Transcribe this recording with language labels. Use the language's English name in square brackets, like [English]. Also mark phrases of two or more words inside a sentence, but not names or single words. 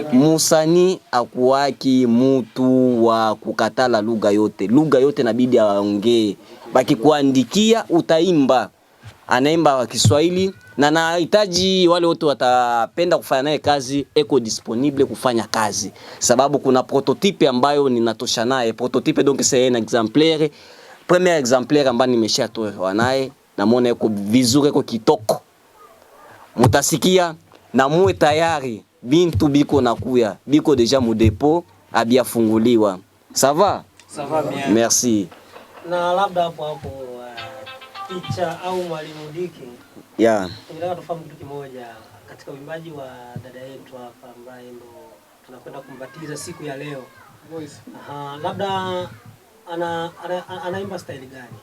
[Swahili] Musani akuwaki mtu wa kukatala lugha yote. Lugha yote inabidi aongee. Baki kuandikia utaimba. Anaimba wa Kiswahili na nahitaji wale wote watapenda kufanya naye kazi eko disponible kufanya kazi. Sababu kuna prototype ambayo ninatosha naye. [French] Prototype donc c'est un exemplaire. Premier exemplaire [Swahili] ambayo nimeshatoa naye na muone eko vizuri eko kitoko. Mutasikia na muwe tayari bintu biko nakuya. Biko deja mu depot abia funguliwa. [French] Ça va? Ça va bien. Merci. [Swahili] Na labda hapo picha au Mwalimu Diki. Yeah. Tunataka tufahamu kitu kimoja katika uimbaji wa dada yetu hapa ambaye ndo tunakwenda kumbatiza siku ya leo. Voice. Labda anaimba style gani?